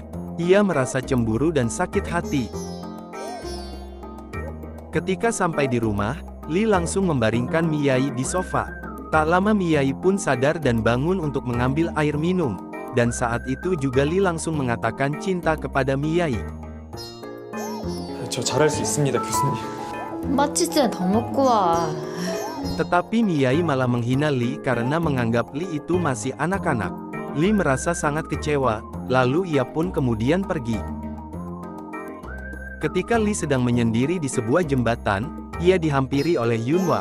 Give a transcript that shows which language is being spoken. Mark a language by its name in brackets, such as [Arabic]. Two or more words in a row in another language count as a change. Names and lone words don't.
[Indonesian] Ia merasa cemburu dan sakit hati. Ketika sampai di rumah, Lee langsung membaringkan Miyai di sofa. Tak lama Miyai pun sadar dan bangun untuk mengambil air minum. Dan saat itu juga Lee langsung mengatakan cinta kepada Miyai. [Korean] 저 잘할 수 있습니다, 교수님. 맛있지 더 먹고 와. [Indonesian] Tetapi Miyai malah menghina Lee karena menganggap Lee itu masih anak-anak. Lee merasa sangat kecewa, lalu ia pun kemudian pergi. Ketika Lee sedang menyendiri di sebuah jembatan, ia dihampiri oleh Yunhwa.